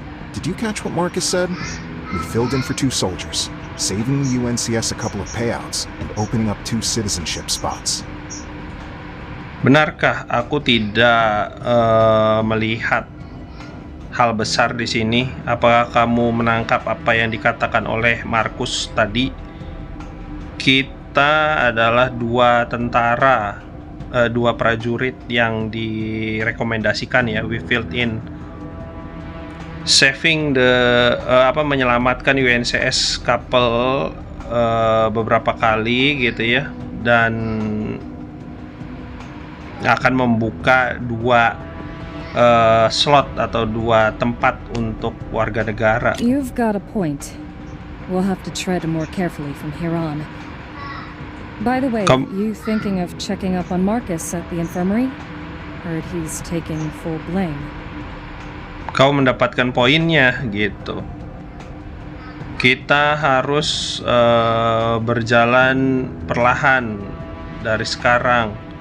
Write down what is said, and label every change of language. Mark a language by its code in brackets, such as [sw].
[en] Did you catch what Marcus said? We filled in for 2 soldiers, saving the UNCS a couple of payouts and opening up 2 citizenship spots. [id] Benarkah aku tidak melihat hal besar di sini? Apakah kamu menangkap apa yang dikatakan oleh Marcus tadi? Kita adalah 2 tentara, 2 prajurit yang direkomendasikan ya. [en] We filled in, saving [id] menyelamatkan UNCS couple beberapa kali gitu ya, dan akan membuka 2 slot atau 2 tempat untuk warga negara. [en] You've got a point. We'll have to tread more carefully from here on. By the way, you thinking of checking up on Marcus at the infirmary? Heard he's taking full blame. [id] Kau mendapatkan poinnya gitu. Kita harus berjalan perlahan dari sekarang.